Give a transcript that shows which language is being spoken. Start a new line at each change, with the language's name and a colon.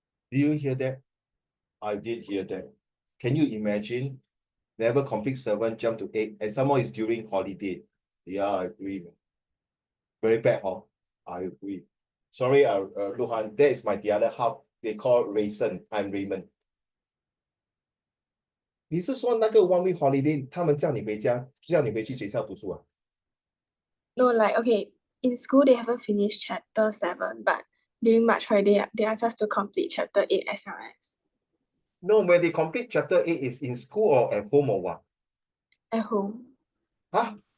English: Do you hear that? I did hear that. Can you imagine? Never complete 7, jump to 8, and some more is during holiday. Yeah, I agree. Very bad, huh? I agree. Sorry, Luhan, that is the other half. They call Rayson. I'm Raymond.
Chinese: 你是说那个
English: one week holiday，
Chinese: 他们叫你回家，叫你回去学校读书啊？
English: No, like, okay, in school they haven't finished chapter 7, but during March holiday, they asked us to complete chapter 8 SLS. No, when they complete chapter 8 is in school or at home or what? At home. Huh?